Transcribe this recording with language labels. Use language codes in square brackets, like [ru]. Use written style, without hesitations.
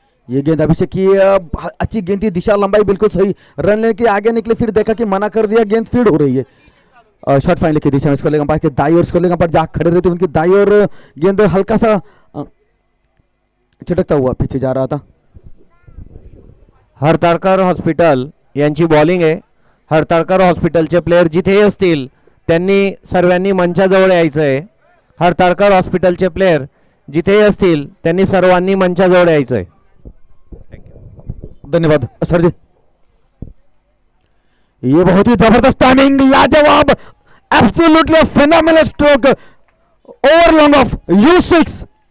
[hi] ये गेंद अभिषेक की अच्छी गेंद थी. दिशा लंबाई बिल्कुल सही. रन लेने के आगे निकले, फिर देखा कि मना कर दिया. गेंद फील्ड हो रही है. शॉर्ट फाइनल की दिशा में स्कोर लेगा के दाई और स्कोर लेगा पर जहाँ खड़े रहते उनकी दाई और गेंद हल्का सा चिटकता हुआ पीछे जा रहा था. [mr] हरताळकर हॉस्पिटल यांची बॉलिंग आहे. हरताळकर हॉस्पिटलचे प्लेयर जिथेही असतील त्यांनी सर्वांनी मंचाजवळ यायचं आहे. हरताळकर हॉस्पिटलचे प्लेयर जिथेही असतील त्यांनी सर्वांनी मंचाजवळ यायचं आहे. धन्यवाद सर जी. [hi] ये बहुत ही जबरदस्त टाइमिंग, लाजवाब, absolutely phenomenal stroke over long off U6.